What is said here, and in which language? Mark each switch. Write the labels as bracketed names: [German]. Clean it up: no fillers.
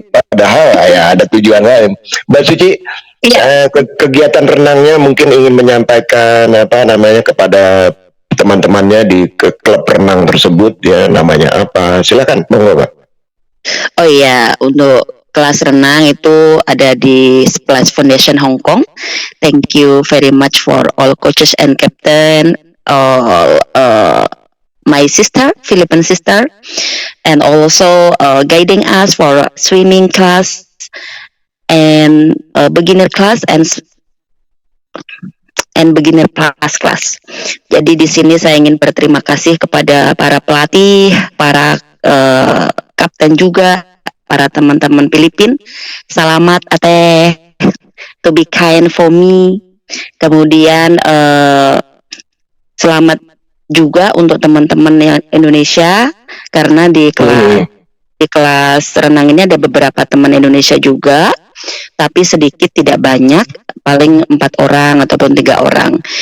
[Indonesian] Padahal ya ada tujuan lain. Mbak Suci, kegiatan renangnya mungkin ingin menyampaikan kepada teman-temannya di klub renang tersebut ya, namanya apa? Silakan, monggo Pak. Oh iya, untuk kelas renang itu ada di Splash Foundation Hong Kong. [English] Thank you very much for all coaches and captain, all my sister, Philippine sister, and also guiding us for swimming class and beginner class and beginner class. [Indonesian] Jadi di sini saya ingin berterima kasih kepada para pelatih, para kapten juga, para teman-teman Filipin. Selamat Ate, [English] to be kind for me. [Indonesian] Kemudian selamat juga untuk teman-teman yang Indonesia, karena di kelas renang ini ada beberapa teman Indonesia juga, tapi sedikit, tidak banyak, paling 4 orang ataupun 3 orang.